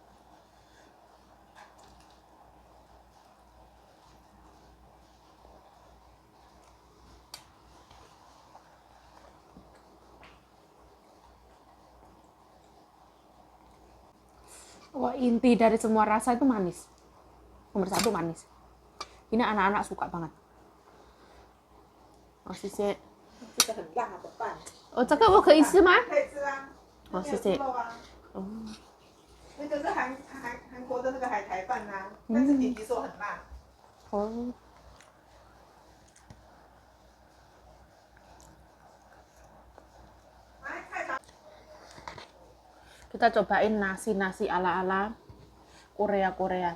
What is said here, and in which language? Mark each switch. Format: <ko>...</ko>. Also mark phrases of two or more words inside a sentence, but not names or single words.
<id>Wah, inti dari semua rasa itu manis. Nomor satu manis. Ini anak-anak suka banget.</id> <zh>Oh, 谢谢。这个很辣，怎么办？哦，这个我可以吃吗？可以吃啊。哦，谢谢。肉啊，哦，那个是韩国的那个海苔饭啊，但是弟弟说很辣。哦，来，菜场</zh> <id>kita cobain nasi ala-ala Korea.</id>